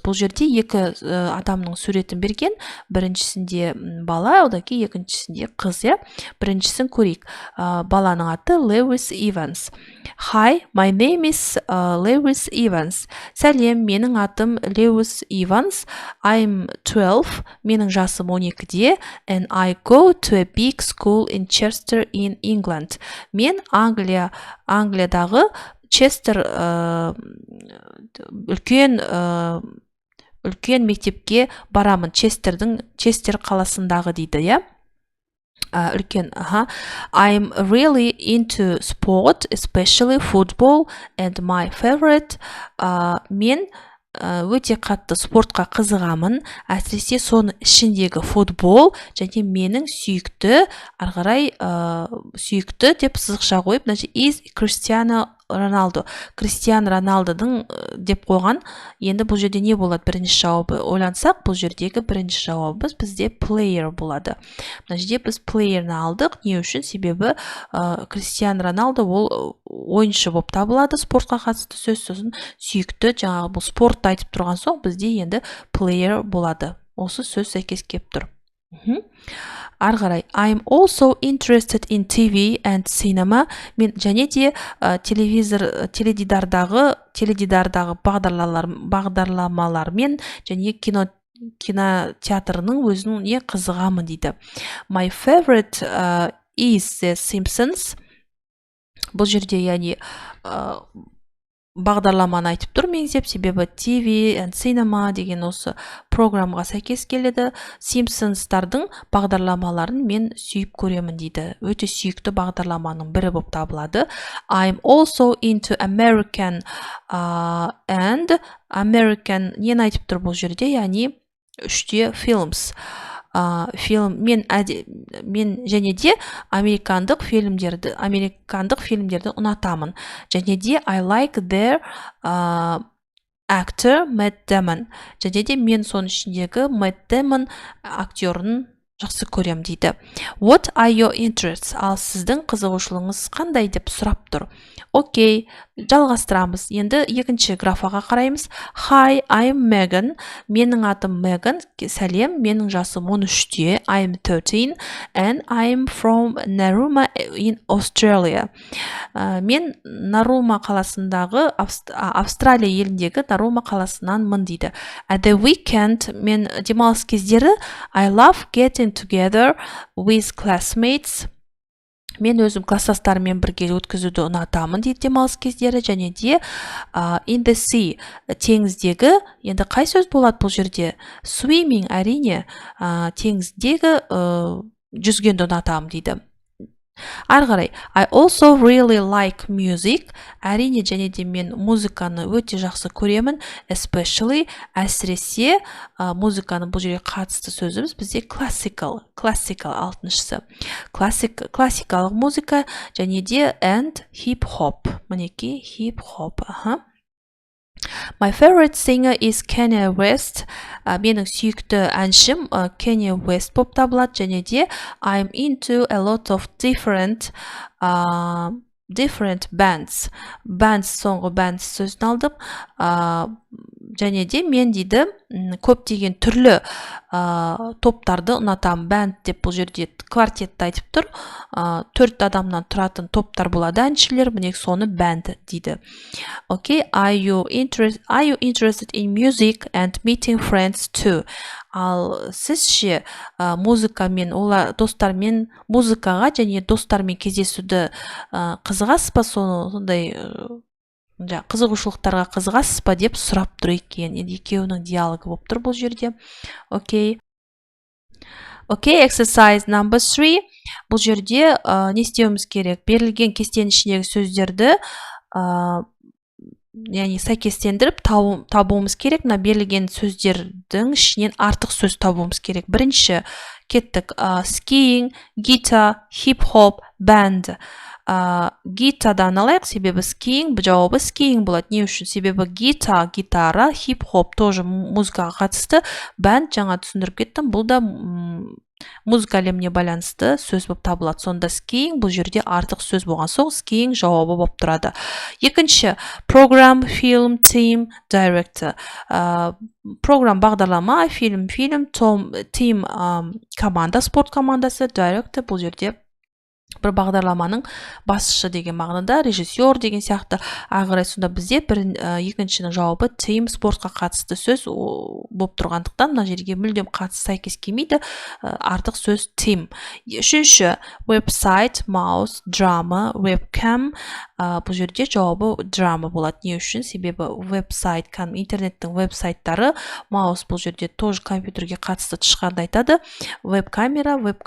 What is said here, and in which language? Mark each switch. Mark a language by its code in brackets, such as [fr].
[kk] Бұл жерде екі адамның суретін берген. Біріншісінде бала, одан кейін екіншісінде қыз. Біріншісін көрейік. Баланың аты Lewis Evans. [en] Hi, my name is Lewis Evans. [kk] Сәлем, менің атым Lewis Evans. [en] I'm 12. [kk] Менің жасым 12-де. [en] And I go to a big school in Chester in England. [kk] Мен Англиядағы Честер үлкен мектепке барамын. Честер қаласындағы дейді, үлкен [en] I'm really into sport, especially football, and my favorite [kk] мен өте қатты спортқа қызығамын, әсіресе соның ішіндегі футбол және менің сүйікті ары қарай сүйікті деп сызықша қойып, [ru] значит [en] is Cristiano Ronaldo. [kk] Кристиано Роналдудың деп қойған. Енді бұл жерде не болады? Бірінші жауабы ойлансақ, бұл жердегі бірінші жауабымыз бізде player болады. Мына жерде біз player'ны алдық. Не үшін? Себебі Кристиано Роналдо ол ойыншы болып табылады, спортқа қатысты сөз. Сосын сүйікті, жаңағы бұл спортты айтып тұрған соң бізде енді player болады. Осы сөз сәйкес келіп тұр. Ары қарай, [en] I'm also interested in TV and cinema. [kk] Мен және де теледидардағы бағдарламалармен және кинотеатрының өзінің не қызығамын дейді. [en] My favorite is The Simpsons. [kk] Бұл жерде яғни бағдарламаны айтып тұр меңзеп, себебі [en] TV and Cinema [kk] деген осы программға сәйкес келеді. Simpsons-тардың бағдарламаларын мен сүйіп көремін дейді. Өте сүйікті бағдарламаның бірі болып табылады. [en] I'm also into American and American [kk] нені айтып тұр бұл жерде, яғни үште [en] films. [kk] Мен және де американдық фильмдерді ұнатамын. Және де [en] I like their actor Matt Damon. [kk] Және де мен соның ішіндегі Matt Damon актерін жақсы көрем дейді. [en] What are your interests? [kk] Ал сіздің қызығушылығыңыз қандай деп сұрап тұр. Окей, жалғастырамыз. Енді екінші графаға қараймыз. [en] Hi, I'm Megan. [kk] Менің атым Megan. Сәлем, менің жасым 13-те. [en] I'm 13 and I'm from Narooma in Australia. [kk] Мен Нарума қаласындағы, Австралия еліндегі Нарума қаласынанмын дейді. [en] At the weekend, [kk] мен демалыс кездері [en] I love getting together with classmates. [kk] Мен өзім класстастарыммен бірге өткізуді ұнатамын дейді демалыс кездері. Және де [en] in the sea, [kk] теңіздегі, енді қай сөз болады бұл жерде? Swimming, әрине, теңіздегі жүзгенді ұнатамын дейді. Ары қарай, [en] I also really like music. [kk] Әрине, және де мен музыканы өте жақсы көремін. [en] Especially, [kk] әсіресе музыканы бұл жерге қатысты сөзіміз бізде classical алтыншысы. Классикалық музыка және де [en] and hip hop. [kk] Мінеки [en] hip hop. My favorite singer is Kanye West. [kk] Менің сүйікті әншім Kanye West болып табылады. [en] Және де I'm into a lot of different bands. [kk] Соңғы bands сөзін алдым. Және де мен дейді көптеген түрлі топтарды ұнатам. Band деп бұл жерде квартетті айтып тұр. 4 адамнан тұратын топтар болады әншілер. Міне соны band дейді. [en] Okay, are you interested in music and meeting friends too? [kk] Ал сізше музыкамен, достармен музыкаға және достармен кездесуді қызығасыз ба? Сондай қызығушылықтарға қызығасыз ба деп сұрап тұр екен. Енді екеуінің диалогы болып тұр бұл жерде. [en] Okay, exercise number 3. [kk] Бұл жерде не істеуіміз керек? Берілген кестенің ішіндегі сөздерді яғни сәйкестендіріп табуымыз керек. Мына берілген сөздердің ішінен артық сөз табуымыз керек. Бірінші кеттік. [en] Skiing, guitar, hip hop, band. [kk] Гитадан алайық, себебі skiing, жауабы skiing болады. Не үшін? Себебі гитара, хип-хоп [ru] тоже [kk] музыкаға қатысты. Band жаңа түсіндіріп кеттім. Бұл да музыка әлеміне байланысты сөз болып табылады. Сонда skiing бұл жерде артық сөз болған соң skiing жауабы болып тұрады. Екінші, program, film, team, director. Программ бағдарлама, фильм, team команда, спорт командасы, director бұл жерде бір бағдарламаның басшысы деген мағынада, режиссер деген сияқты. Ағырай сонда бізде екіншінің жауабы team, спортқа қатысты сөз болып тұрғандықтан мына жерге мүлдем қатысты сәйкес келмейді, артық сөз team. Үшінші, website, mouse, drama, webcam. Бұл жерде жауабы drama болады. Не үшін? Себебі веб-сайт, интернеттің веб-сайттары, mouse бұл жерде [ru] тоже [kk] компьютерге қатысты тышқанды айтады. Веб-камера,